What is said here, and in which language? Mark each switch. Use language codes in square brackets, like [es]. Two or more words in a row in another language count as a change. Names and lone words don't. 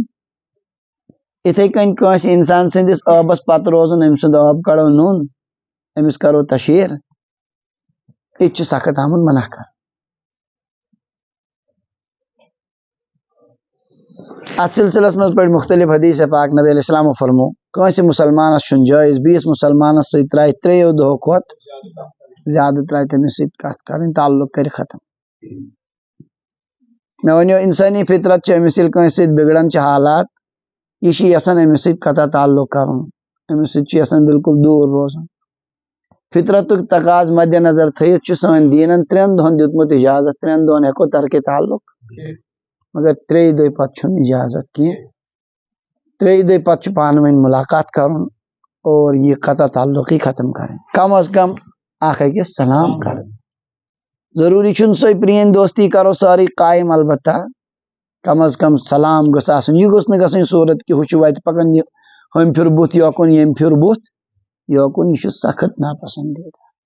[ks] یِتھے کٔنۍ کٲنٛسہِ اِنسان سٕنٛدِس ٲبس پتہٕ روزُن، أمۍ سُنٛد ٲب کڑو نوٚن، أمِس کرو تشہیٖر، یہِ چھُ سخت آمُت منع کرنہٕ. اتھ سلسلس منٛز پڑِ مختلف حدیث پاک. نبی علیہ السلامو فرمو کٲنٛسہِ مُسلمانس چھُنہٕ جٲیز بیٚیِس مُسلمانس سۭتۍ ترایہِ 3 دۄہو کھۄتہٕ زیادٕ ترایہِ تٔمِس سۭتۍ کتھ کرٕنۍ، تعلق کرِ ختم. مےٚ ونیو انسٲنی فطرت چھِ أمِس ییٚلہِ کٲنٛسہِ سۭتۍ بگڑان چھِ حالات، یہِ چھِ یژھان أمِس سۭتۍ قطع تعلق کرُن، أمِس سۭتۍ چھُ یژھان بالکل دوٗر روزُن. فطرتُک تقاض مدِ نظر تھٲیِتھ چھُ سٲنۍ دیٖنن 3 دۄہن دیُتمُت اجازت. 3 دۄہن ہٮ۪کو ترکِ تعلق، مگر 3 دۄہہِ پتہٕ چھُنہٕ اجازت کینٛہہ. 3 دۄہہِ پتہٕ چھُ پانہٕ ؤنۍ ملاقات کرُن اور یہِ قطع تعلقی ختم کرٕنۍ. کم از کم اکھ أکِس سلام کرٕنۍ. ضروٗری چھُنہٕ سۄے پرٛٲنۍ دوستی کرو سٲرٕے قٲیِم، البتہ کم از کم سلام گوٚژھ آسُن. یہِ گوٚژھ نہٕ گژھٕنۍ صوٗرت کہِ ہُہ چھُ وتہِ پکان، یہِ ہُمۍ پھِر بُتھ یوکُن، ییٚمۍ پھِر بُتھ یوکُن. یہِ چھُ سخت ناپسندیدہ.